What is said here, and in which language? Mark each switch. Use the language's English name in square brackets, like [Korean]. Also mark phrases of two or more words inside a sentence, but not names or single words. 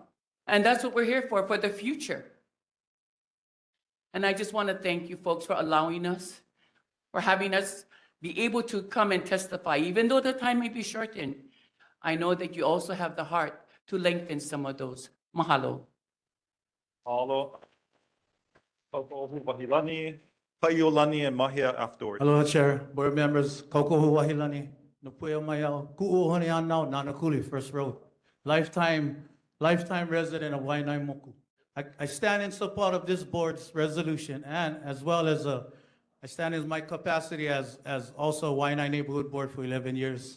[English] And that's what we're here for the future. And I just want to thank you folks for allowing us, for having us be able to come and testify, even though the time may be shortened. I know that you also have the heart to lengthen some of those. Mahalo. Mahalo. Kaukaohu Wahilani, Kaiulani, and Mahia afterwards. Aloha, Chair, board members, Kaukaohu Wahilani, Nupuea Mayao, Ku'uhoni Anau, Nanakuli, first row. Lifetime resident of Waianae Moku. I stand in support of this board's resolution, and as well as I stand in my capacity as also Waianae Neighborhood Board for 11 years.